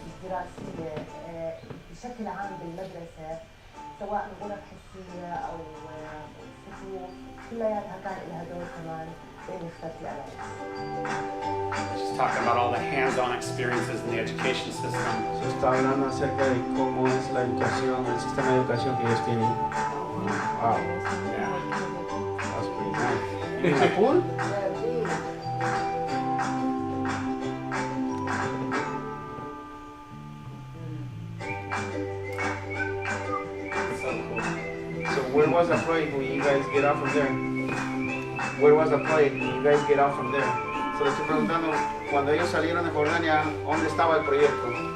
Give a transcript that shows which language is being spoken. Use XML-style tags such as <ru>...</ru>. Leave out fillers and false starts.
<ar>الدراسيه بشكل عام بالمدرسه سواء غرف حسيه او صفوف كلياتها كان لها دور كمان بين اختيار العلاج.</ar> <en>She's talking about all the hands-on experiences in the education system.</en> <es>Se está hablando acerca de cómo es la educación, el sistema de educación que ellos tienen.</es> <en>Wow, Yeah. that's pretty nice.</en> <es>¿Y en el pool?</es> <en>So cool. So where was the project when you guys get out from there? Where was the project when you guys get out from there? So</en> <es>Pero estoy preguntando, cuando ellos salieron de Jordania, ¿dónde estaba el proyecto?</es>